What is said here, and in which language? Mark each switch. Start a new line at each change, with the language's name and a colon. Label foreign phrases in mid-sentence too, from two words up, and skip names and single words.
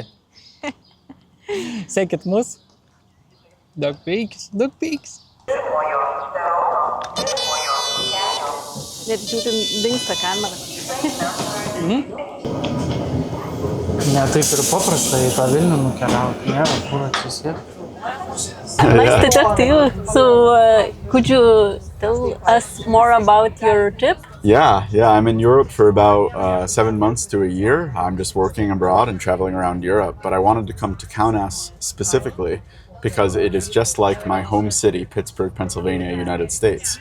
Lithuanian: Sekit mus. Daug peikis. Net žiūrim, dingsta kamera. Ne, taip ir paprasta į tą Vilnių nukeliauti. Nėra, kur atsisėti.
English: Nice to talk to you. So, could you tell us more about your trip? Yeah. I'm in Europe for about 7 months to a year. I'm just working abroad and traveling around Europe. But I wanted to come to Kaunas specifically because it is just like my home city, Pittsburgh, Pennsylvania, United States.